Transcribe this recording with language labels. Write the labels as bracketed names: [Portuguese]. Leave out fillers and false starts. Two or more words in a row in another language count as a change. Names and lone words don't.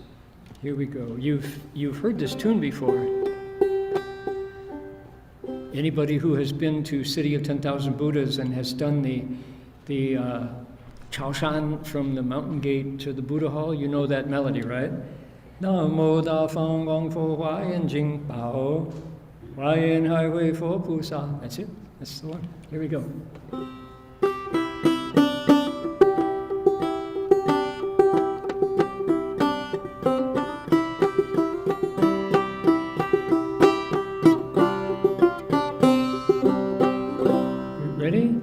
[English] Here we go. You've heard this tune before. Anybody who has been to City of 10,000 Buddhas and has done the Chaoshan from the mountain gate to the Buddha Hall, you know that melody, right? [Chinese] 南無大方廣佛華嚴經華嚴海會佛菩薩. [English] That's it. That's the one. Here we go. Ready?